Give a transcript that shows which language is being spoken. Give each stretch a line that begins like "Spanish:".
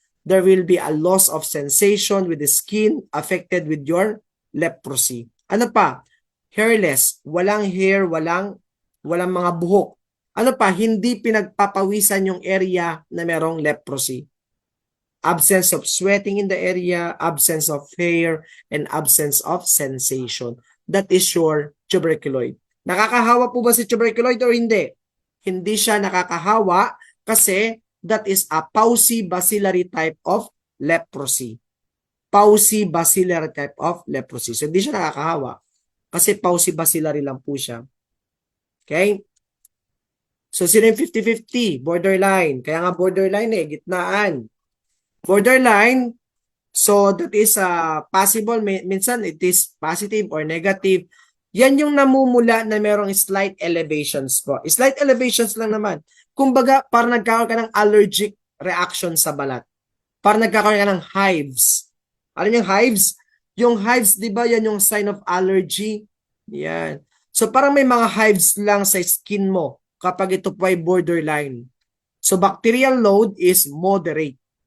English: There will be a loss of sensation with the skin affected with your leprosy.
Filipino: Ano pa? Hairless, walang hair, walang mga buhok. Ano pa? Hindi pinagpapawisan yung area na merong leprosy.
English: Absence of sweating in the area, absence of hair, and absence of sensation. That is your tuberculoid.
Filipino: Nakakahawa po ba si tuberculoid or hindi? Hindi siya nakakahawa kasi
English: that is a paucibacillary type of leprosy. Paucibacillary type of leprosy.
Filipino: So hindi siya nakakahawa kasi paucibacillary lang po siya. Okay? So sino yung 50-50? Borderline. Kaya nga borderline gitnaan.
English: Borderline, so that is possible. Minsan it is positive or negative.
Filipino: Yan yung namumula na merong slight elevations po. Slight elevations lang naman. Kumbaga, parang nagkakaroon ka ng allergic reaction sa balat. Parang nagkakaroon ka ng hives. Alam yung hives? Yung hives, di ba, yan yung sign of allergy? Yan. So parang may mga hives lang sa skin mo kapag ito po ay borderline.
English: So bacterial load is moderate.